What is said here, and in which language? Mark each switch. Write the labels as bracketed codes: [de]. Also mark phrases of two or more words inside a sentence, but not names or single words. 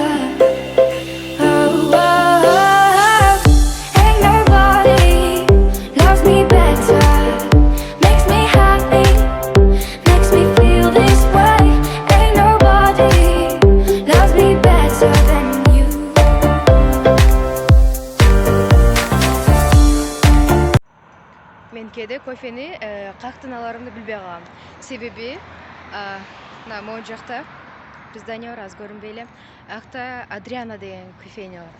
[en] Oh, oh, oh. Ain't nobody loves me better, makes me happy, makes me feel this way. Ain't nobody loves me better than you. [ky] Мен кээде кофени каяктан аларымды билбей калам. Себеби мына могу жакта бир здание бар, аз көрүнбөй эле. Аякта Адриана деген кофейня бар.